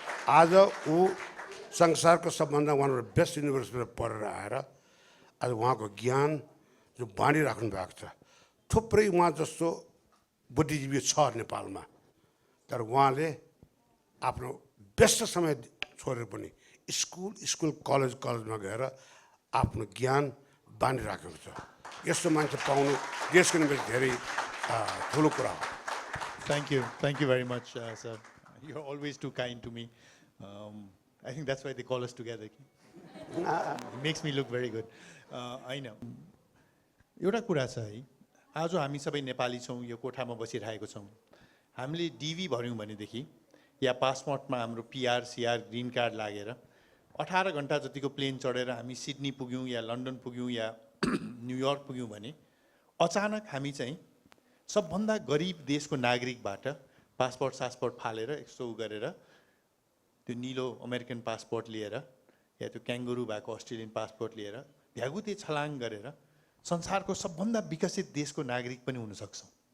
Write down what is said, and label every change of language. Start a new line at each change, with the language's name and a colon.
Nepali: आज ऊ संसारको सबभन्दा
English: one of the best
Nepali: युनिभर्सिटीबाट पढेर आएर आज उहाँको ज्ञान जो बाँडिराख्नु भएको छ, थुप्रै उहाँ जस्तो बुद्धिजीवी छ नेपालमा, तर उहाँले आफ्नो व्यस्त समय छोडेर पनि स्कुल कलेजमा गएर आफ्नो ज्ञान बाँडिराखेको छ। यस्तो मान्छे पाउनु देशको निम्ति धेरै ठुलो कुरा हो।
English: Thank you very much, sir. You're always too kind to me. I think that's why they call us together. It makes me look very good.
Nepali: होइन, एउटा कुरा छ है, आज हामी सबै नेपाली छौँ, यो कोठामा बसिरहेको छौँ। हामीले डिभी भर्यौँ भनेदेखि या पासपोर्टमा हाम्रो पिआर सिआर ग्रिन कार्ड लागेर 18 घन्टा जतिको प्लेन चढेर हामी सिडनी पुग्यौँ या लन्डन पुग्यौँ या न्युयोर्क पुग्यौँ भने अचानक हामी चाहिँ सबभन्दा गरिब देशको नागरिकबाट पासपोर्ट फालेर यस्तो गरेर त्यो निलो अमेरिकन पासपोर्ट लिएर या त्यो क्याङ्गुरू भएको अस्ट्रेलियन पासपोर्ट लिएर भ्यागुते छलाङ गरेर संसारको सबभन्दा विकसित देशको नागरिक पनि हुन सक्छौँ।